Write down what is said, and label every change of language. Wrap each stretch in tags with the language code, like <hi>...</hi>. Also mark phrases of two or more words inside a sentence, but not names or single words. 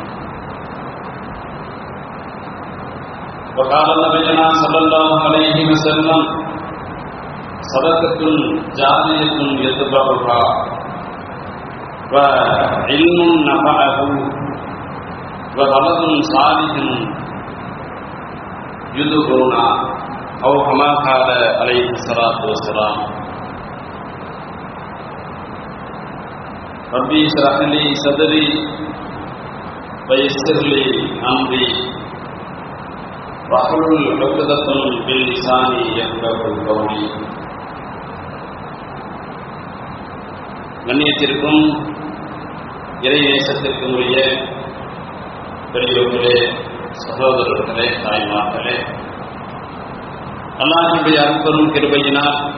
<ar>وقال نبينا صلى الله عليه وسلم: صدقة جارية يتبعها وعلم نفعه وولد صالح يدعونا، أو كما قال عليه الصلاة والسلام. ربي اشرح لي صدري ويسر لي أمري واحلل عقدة من لساني يفقهوا قولي.</ar> <ta>கண்ணியத்திற்கும் இறை நேசத்திற்கும் உரிய பெரியோர்களே, சகோதரர்களே, தாய்மார்களே, அல்லாஹ்வுடைய அருட்பெரும் கிருபையினால்</ta>